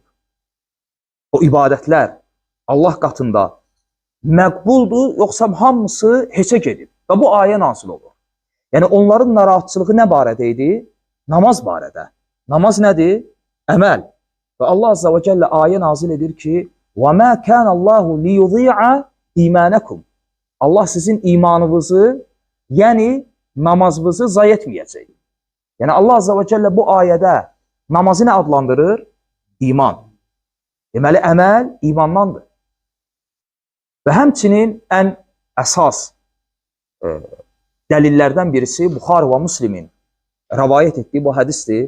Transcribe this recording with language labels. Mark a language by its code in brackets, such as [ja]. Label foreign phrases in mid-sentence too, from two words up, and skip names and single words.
[az] O ibadətlər Allah qatında məqbuldur, yoxsa hamısı heçə gedib? Və bu ayə nazil olur. Yəni onların narahatçılığı nə barədə idi? Namaz barədə. Namaz nədir? Əməl. Və Allah [ar] عز وجل [az] ayə nazil edir ki, [ar] وَمَا كَانَ اللّٰهُ لِيُضِيعَ اِيمَانَكُمْ [az] Allah sizin imanınızı, yəni namazınızı zay etməyəcək. Yəni Allah [ar] عز وجل [az] bu ayədə namazı nə adlandırır? İman. Deməli, əməl imandandır. Və həmçinin ən əsas dəlillərdən birisi Buxari və Müslimin rəvayət etdiyi bu hədisdir.